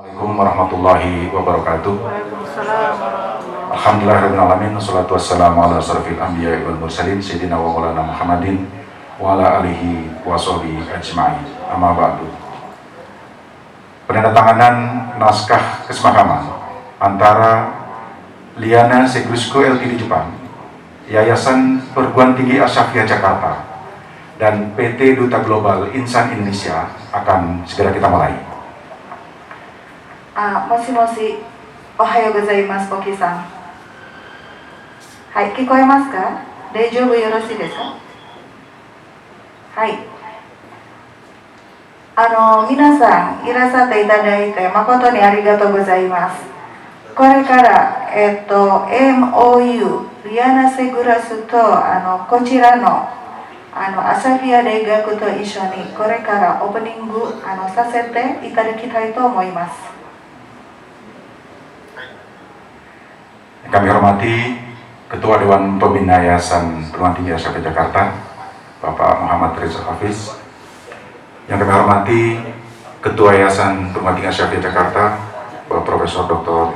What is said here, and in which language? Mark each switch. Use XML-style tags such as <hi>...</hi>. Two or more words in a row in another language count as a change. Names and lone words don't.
<ar>السلام عليكم ورحمة الله وبركاته. الحمد لله الرحمن الرحيم. والصلاة والسلام على أشرف الأنبياء والمرسلين سيدنا ومولانا محمد وعلى آله وصحبه أجمعين. أما بعد.</ar> <id>Penandatanganan naskah kesepahaman antara Liana Segrusko Ltd Jepang, Yayasan Perguruan Tinggi Asyafiah Jakarta, dan PT Duta Global Insan Indonesia akan segera kita mulai.</id> <ja>もし、おはようございます、Poki-san. はい、聞こえますか? 大丈夫 よろしいですか？ はい. 皆さん、いらして いただいて 誠に ありがとう ございます. これから、MOU、Liana Segurasu と、こちらの、Asyafiah 大学 と 一緒に、これから オープニング、させて いただきたい と 思います.</ja> <id>Kami hormati Ketua Dewan Pembina Yayasan Perguruan Tinggi Asyafiah Jakarta, Bapak Muhammad Reza Hafiz. Yang kami hormati Ketua Yayasan Perguruan Tinggi Asyafiah Jakarta, Bapak Profesor Dr.</id>